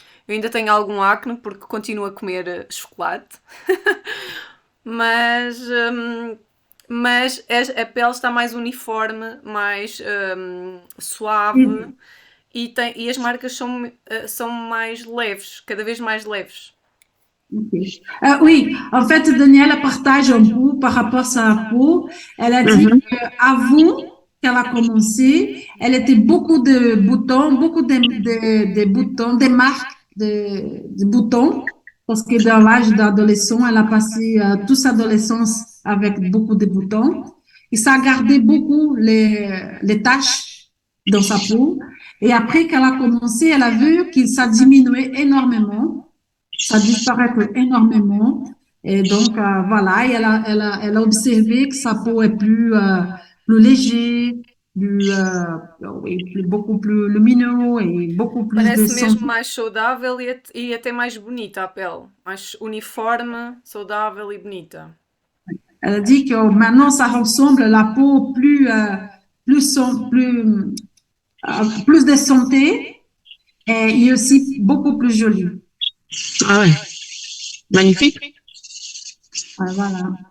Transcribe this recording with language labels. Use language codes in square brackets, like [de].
[pt] Eu ainda tenho algum acne porque continuo a comer chocolate. mas mas a pele está mais uniforme, mais suave e as marcas são mais leves, cada vez mais leves. Ok. [fr] Oui, en fait, Daniela partage un peu par rapport à sa peau. Elle a dit Mhm. qu'avant qu'elle a commencé, elle était beaucoup de boutons, beaucoup de boutons, des marques de boutons, parce que dans l'âge d'adolescent, elle a passé toute sa adolescence avec beaucoup de boutons. Et ça a gardé beaucoup les taches dans sa peau. Et après qu'elle a commencé, elle a vu que ça diminuait énormément. ça disparaît énormément. Et donc, voilà, et elle a observé que sa peau est plus léger, oui, beaucoup plus lumineux et beaucoup plus de [pt] Parece mesmo [fr] santé. [pt] mais saudável e até mais bonita a pele. Mais uniforme, saudável e bonita. [fr] Elle a dit que maintenant, ça ressemble à la peau plus de santé et aussi beaucoup plus jolie. Ah ouais. Magnifique. Voilà.